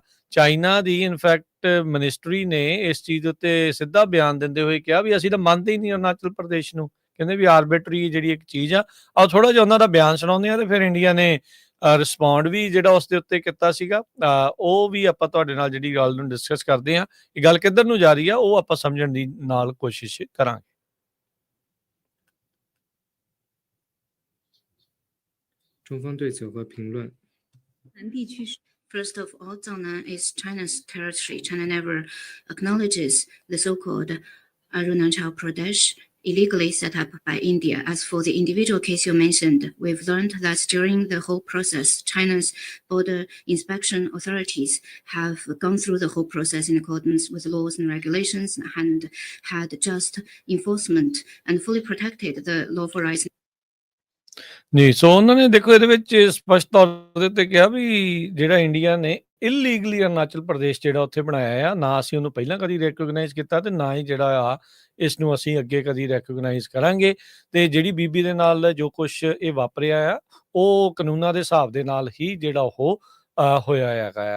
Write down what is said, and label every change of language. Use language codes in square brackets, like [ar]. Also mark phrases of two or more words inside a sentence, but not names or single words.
[pa] ਚਾਈਨਾ ਦੀ [en] infact ministry [pa] ਨੇ ਇਸ ਚੀਜ਼ ਉੱਤੇ ਸਿੱਧਾ ਬਿਆਨ ਦਿੰਦੇ ਹੋਏ ਕਿਹਾ ਵੀ ਅਸੀਂ ਤਾਂ ਮੰਨਦੇ ਹੀ ਨਹੀਂ ਅਰੁਣਾਚਲ ਪ੍ਰਦੇਸ਼ ਨੂੰ, ਕਹਿੰਦੇ ਵੀ ਆਰਬਿਟਰੀ ਜਿਹੜੀ ਇੱਕ ਚੀਜ਼ ਆ। ਆਹ ਥੋੜਾ ਜਿਹਾ ਉਹਨਾਂ ਦਾ ਬਿਆਨ ਸੁਣਾਉਂਦੇ ਆ ਤੇ ਫਿਰ ਇੰਡੀਆ ਨੇ ਰਿਸਪੌਂਡ ਵੀ ਜਿਹੜਾ ਉਸ ਦੇ ਉੱਤੇ ਕੀਤਾ ਸੀਗਾ। ਉਹ ਵੀ ਆਪਾਂ ਤੁਹਾਡੇ ਨਾਲ ਜਿਹੜੀ ਗੱਲ ਨੂੰ ਡਿਸਕਸ ਕਰਦੇ ਹਾਂ। ਇਹ ਗੱਲ ਕਿੱਧਰ ਨੂੰ ਜਾ ਰਹੀ ਆ ਉਹ ਆਪਾਂ ਸਮਝਣ ਦੀ ਨਾਲ ਕੋਸ਼ਿਸ਼ ਕਰਾਂਗੇ। [zh] 中方对此有何评论？ [en] First of all, Zhangnan is China's territory. China never acknowledges the so-called Arunachal Pradesh illegally set up by India. As for the individual case you mentioned, we've learned that during the whole process, China's border inspection authorities have gone through the whole process in accordance with laws and regulations and had just enforcement and fully protected the lawful rights. [pa] ਜੀ, ਸੋ ਉਹਨਾਂ ਨੇ ਦੇਖੋ ਇਹਦੇ ਵਿੱਚ ਸਪਸ਼ਟ ਤੌਰ ਦੇ ਉੱਤੇ ਕਿਹਾ ਵੀ ਜਿਹੜਾ ਇੰਡੀਆ ਨੇ ਇਲੀਗਲੀ ਅਰੁਣਾਚਲ ਪ੍ਰਦੇਸ਼ ਜਿਹੜਾ ਉੱਥੇ ਬਣਾਇਆ ਆ, ਨਾ ਅਸੀਂ ਉਹਨੂੰ ਪਹਿਲਾਂ ਕਦੀ ਰੈਕੋਗਨਾਈਜ਼ ਕੀਤਾ ਤੇ ਨਾ ਹੀ ਜਿਹੜਾ ਆ ਇਸ ਨੂੰ ਅਸੀਂ ਅੱਗੇ ਕਦੀ ਰੈਕੋਗਨਾਈਜ਼ ਕਰਾਂਗੇ। ਤੇ ਜਿਹੜੀ ਬੀਬੀ ਦੇ ਨਾਲ ਜੋ ਕੁਛ ਇਹ ਵਾਪਰਿਆ ਆ, ਉਹ ਕਾਨੂੰਨਾਂ ਦੇ ਹਿਸਾਬ ਦੇ ਨਾਲ ਹੀ ਜਿਹੜਾ ਉਹ ਹੋਇਆ ਹੈਗਾ ਆ।